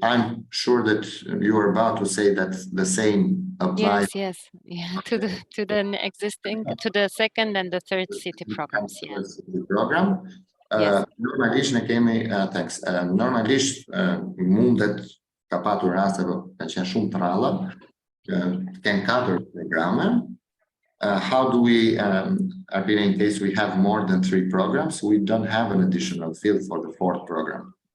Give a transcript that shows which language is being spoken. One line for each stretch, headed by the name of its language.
English: I'm sure that you are about to say that the same applies. Yes, yeah, to the second and the third city programs. Yeah. Program. Yes.
Albanian: Normalisht ne kemi,
English: thanks.
Albanian: Normalisht mundet ka patur raste ka qenë shumë të rralla. Ken 4 programe.
English: How do we, in case we have more than 3 programs, we don't have an additional field for the 4th program.